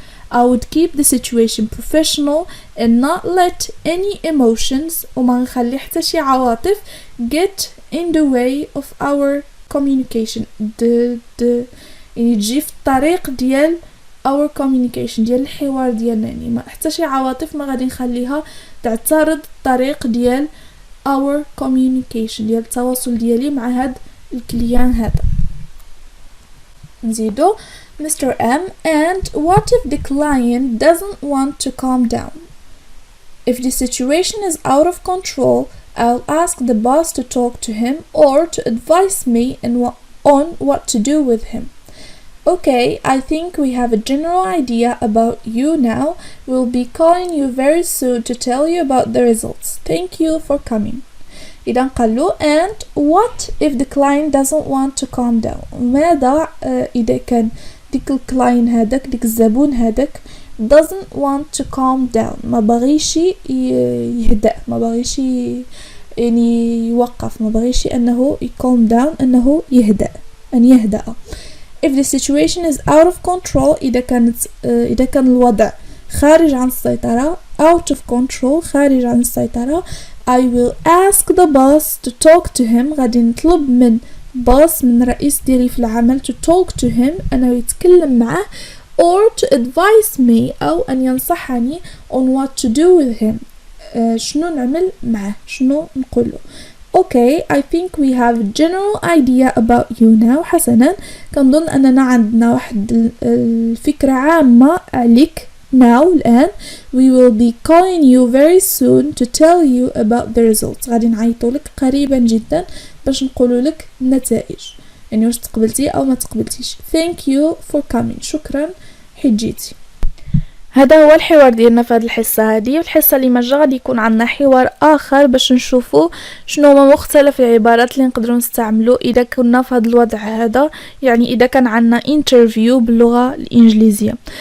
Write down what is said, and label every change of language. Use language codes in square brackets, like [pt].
[en] I would keep the situation professional and not let any emotions [ar] وما نخلي حتى شي عواطف [en] get in the way of our communication [ar] يعني تجي في الطريق ديال [en] our communication [ar] ديال الحوار ديالنا، يعني ما حتى شي عواطف ما غادي نخليها تعترض الطريق ديال our communication ديال التواصل ديالي مع هاد الكليان هذا. نزيدو [en] Mr. M and what if the client doesn't want to calm down؟ If the situation is out of control, I'll ask the boss to talk to him or to advise me on what to do with him. Okay, I think we have a general idea about you now. We'll be calling you very soon to tell you about the results. Thank you for coming. [ar] إذا قال له [en] and what if the client doesn't want to calm down. [ar] ماذا إذا كان ديك الكلاين هذاك ديك الزبون هذاك [en] doesn't want to calm down، [ar] ما بغيش يهدأ، ما بغيش يعني يوقف، ما بغيش أنه [en] calm down، [ar] أنه يهدأ، أن يهدأ. [en] If the situation is out of control، [ar] إذا كان الوضع خارج عن السيطرة، [en] out of control [ar] خارج عن السيطرة، [en] I will ask the boss to talk to him. [ar] غادي نطلب من boss، من رئيس ديالي في العمل [en] to talk to him، [ar] أنه يتكلم معه [en] or to advise me، [ar] أو أن ينصحني [en] on what to do with him، [ar] شنو نعمل معه، شنو نقوله. [en] Okay, I think we have a general idea about you now. [ar] حسنا، كنظن أننا عندنا واحد الفكرة عامة عليك [en] now [ar] الآن. [en] We will be calling you very soon to tell you about the results. [ar] غادي نعيطوا لك قريبا جدا باش نقولوا لك النتائج، يعني واش تقبلتي أو ما تقبلتيش. [en] Thank you for coming. [ar] شكرا حيت جيتي. هذا هو الحوار ديالنا في هذه الحصة هذه. الحصة اللي مجا غادي يكون عندنا حوار آخر باش نشوفوا شنو هما مختلف العبارات اللي نقدروا نستعملوا إذا كنا في هذا الوضع هذا، يعني إذا كان عندنا interview باللغة الإنجليزية.